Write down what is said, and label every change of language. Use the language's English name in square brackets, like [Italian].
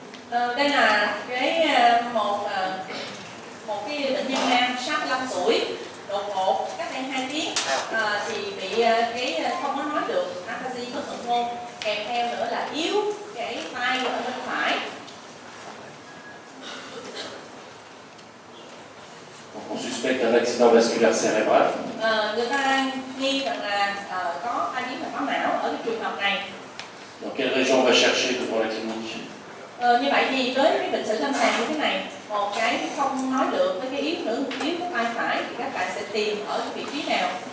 [Vietnamese] Đây là một cái bệnh nhân nam 65 tuổi đột ngột cách đây 2 tiếng thì bị không có nói được aphasia có thuận môn, kèm theo nữa là yếu cái tay ở bên phải. [French] On suspecte un accident vasculaire cérébral. [Vietnamese] Người ta nghi rằng là có tai biến mạch máu não ở cái trường hợp này. [French] Dans quelle région on va chercher devant la clinique? [Vietnamese] Như vậy thì với cái bệnh sử lâm sàng như thế này, một cái không nói được với cái yếu cái tay phải thì các bạn sẽ tìm ở cái vị trí nào?